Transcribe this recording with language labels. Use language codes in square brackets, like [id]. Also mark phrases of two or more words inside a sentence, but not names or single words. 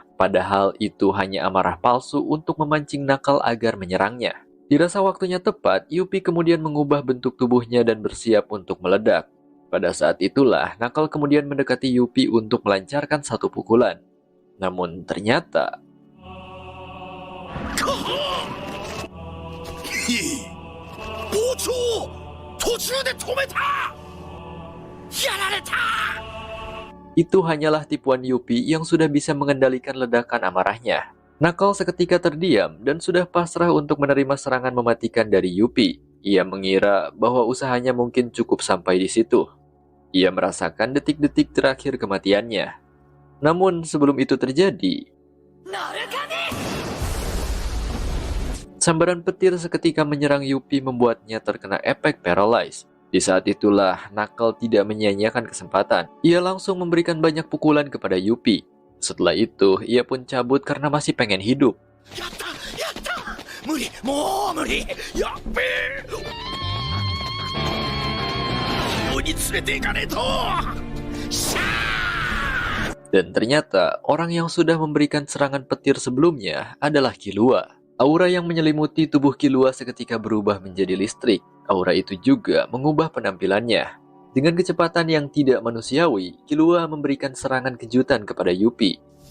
[id] Padahal itu hanya amarah palsu untuk memancing Knuckle agar menyerangnya. Dirasa waktunya tepat, Yuppie kemudian mengubah bentuk tubuhnya dan bersiap untuk meledak. Pada saat itulah, Knuckle kemudian mendekati Yuppie untuk melancarkan satu pukulan. Namun ternyata... [ja] 包丁途中で止めたやられた [id] Itu hanyalah tipuan Yuppie yang sudah bisa mengendalikan ledakan amarahnya. Knuckle seketika terdiam dan sudah pasrah untuk menerima serangan mematikan dari Yuppie. Ia mengira bahwa usahanya mungkin cukup sampai di situ. Ia merasakan detik-detik terakhir kematiannya. Namun sebelum itu terjadi, sambaran petir seketika menyerang Yuppie membuatnya terkena efek paralyze. Di saat itulah, Knuckle tidak menyia-nyiakan kesempatan. Ia langsung memberikan banyak pukulan kepada Yuppie. Setelah itu, ia pun cabut karena masih pengen hidup. [ja] やった！やった！無理！もう無理！やっべ! 鬼連れて行かねと! [id] Dan ternyata, orang yang sudah memberikan serangan petir sebelumnya adalah Killua. Aura yang menyelimuti tubuh Killua seketika berubah menjadi listrik. Aura itu juga mengubah penampilannya. Dengan kecepatan yang tidak manusiawi, Killua memberikan serangan kejutan kepada Yuppie.